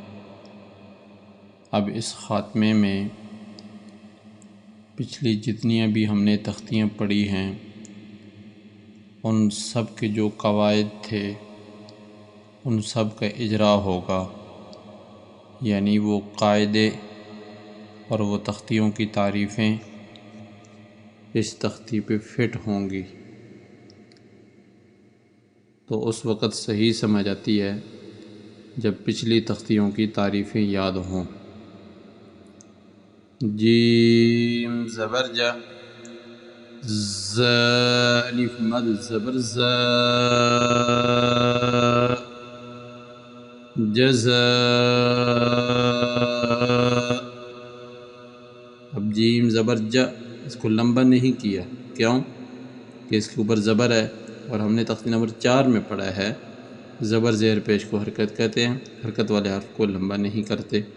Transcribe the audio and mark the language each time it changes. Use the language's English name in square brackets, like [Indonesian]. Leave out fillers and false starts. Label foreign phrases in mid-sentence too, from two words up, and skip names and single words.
[Urdu] اب اس خاتمے میں پچھلی جتنی بھی ہم نے تختیاں پڑھی ہیں ان سب کے جو قواعد تھے ان سب کا اجرا ہوگا، یعنی وہ قاعدے اور وہ تختیوں کی تعریفیں اس تختی پہ فٹ ہوں گی، تو اس وقت صحیح سمجھ آتی ہے جب پچھلی تختیوں کی تعریفیں یاد ہوں۔ جیم زبر جا، ز الف مد زبر ز، جزا۔ اب جیم زبر جا، اس کو لمبا نہیں کیا، کیوں کہ اس کے اوپر زبر ہے اور ہم نے تختی نمبر 4 میں پڑھا ہے زبر زیر پیش کو حرکت کہتے ہیں، حرکت والے حرف کو لمبا نہیں کرتے۔